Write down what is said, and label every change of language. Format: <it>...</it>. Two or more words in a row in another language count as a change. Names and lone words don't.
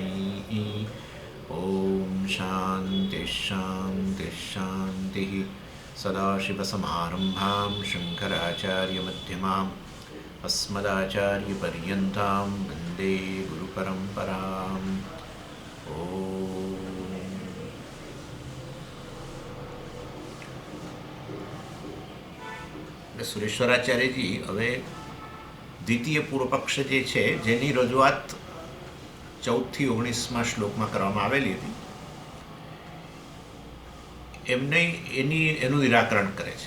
<sa>ॐ शान्तिः शान्तिः शान्तिः। सदाशिवसमारम्भां शङ्कराचार्यमध्यमाम् अस्मदाचार्यपर्यन्तां वन्दे गुरुपरम्पराम्।</sa> <gu>સુરેશ્વરાચાર્યજી હવે દ્વિતીય પૂર્વપક્ષ જે છે જેની રજૂઆત 14થી 19માં શ્લોકમાં કરવામાં આવેલી હતી એનું નિરાકરણ કરે છે.</gu>